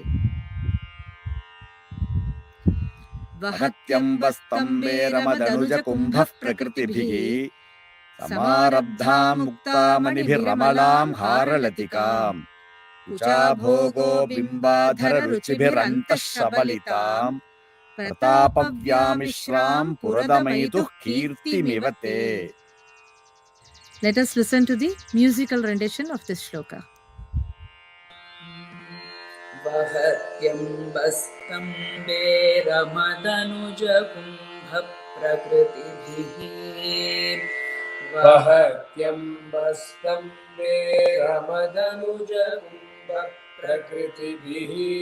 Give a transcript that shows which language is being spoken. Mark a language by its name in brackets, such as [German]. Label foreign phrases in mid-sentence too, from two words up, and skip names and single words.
[Sanskrit] वहत्यम्बस्तम्बे रमदनुज कुम्भ प्रकृतिभिः समारब्धां मुक्तामणिभिरमलां हारलतिकाम् कुचाभोगो बिम्बाधररुचिभिरन्तः शबलितां प्रतापव्यामिश्रां पुरदमयितुः कीर्तिमिव ते. [English] Let us listen to the musical rendition of this shloka. [Sanskrit] वहत्यम्बस्तम्बे रमदनुजकुम्भप्रकृतिभिः वहत्यम्बस्तम्बे रमदनुजकुम्भप्रकृतिभिः